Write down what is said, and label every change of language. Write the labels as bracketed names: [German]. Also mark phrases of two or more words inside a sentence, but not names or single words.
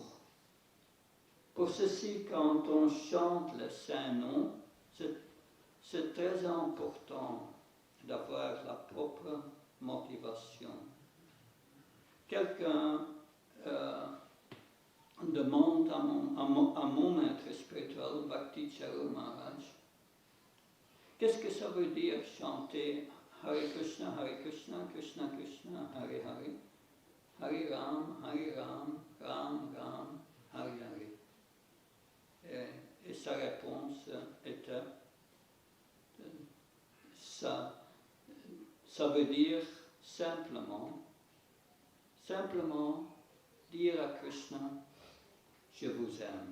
[French] Pour ceci, quand on chante le Saint-Nom, c'est très important d'avoir la propre motivation. Quelqu'un demande à mon maître spirituel, Bhakti Charu Maharaj, qu'est-ce que ça veut dire chanter [Sanskrit] Hare Krishna, Krishna Krishna, Hare Hare, Hare Ram, Ram Ram, Hare Hare. [French] Et sa réponse était, ça veut dire simplement dire à Krishna, je vous aime.